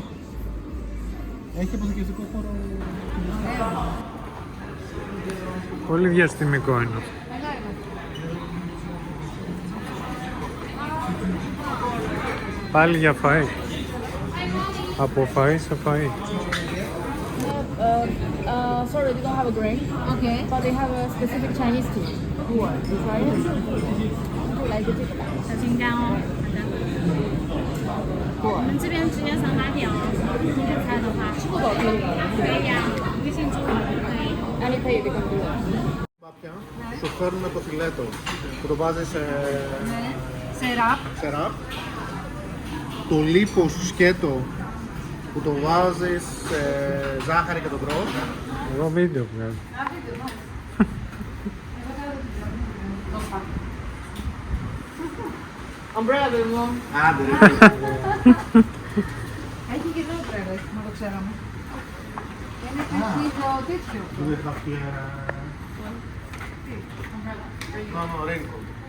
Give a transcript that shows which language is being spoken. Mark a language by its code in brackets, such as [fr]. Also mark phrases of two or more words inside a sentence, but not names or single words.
[el] Έχει αποθηκευτικό χώρο. Πολύ διαστημικό είναι αυτό. Καλά είναι. Πάλι για φαΐ. Από φαΐ σε φαΐ. [en] Sorry, they don't have a grain, Okay. but they have a specific Chinese tea. You try it? Like it. [zh] 小青干哦，好的。我们这边直接上马条，点菜的话，吃不饱可以吗？可以呀，微信支付宝就可以。 [en] Alipay they can do that. [el] Πάπια, σου φέρνουν το φιλέτο που το βάζεις Σε ραπ. σε ραπ. Το λίπο σου σκέτο που το βάζεις σε ζάχαρη και το τρως. Εγώ βίντεο βγάζω. [en] Umbrella baby mom. [el] Άντε ρε. τέτοιο. [en] Do they have here? No, no, raincoat.